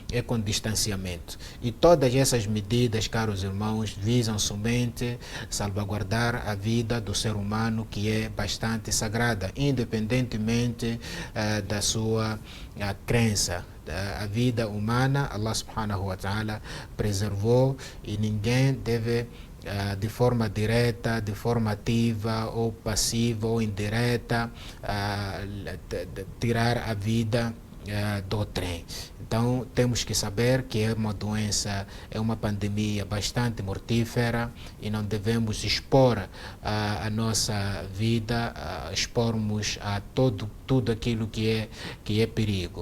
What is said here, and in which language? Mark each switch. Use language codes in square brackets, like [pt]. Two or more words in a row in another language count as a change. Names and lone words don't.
[pt] E todas essas medidas, caros irmãos, visam somente salvaguardar a vida do ser humano, que é bastante sagrada, independentemente da sua crença. A vida humana, Allah [ar] سبحانه وتعالى [pt] preservou, e ninguém deve de forma direta, de forma ativa ou passiva ou indireta tirar a vida do trem. Então temos que saber que é uma doença, é uma pandemia bastante mortífera, e não devemos expor a nossa vida, expormos a tudo aquilo que é perigo.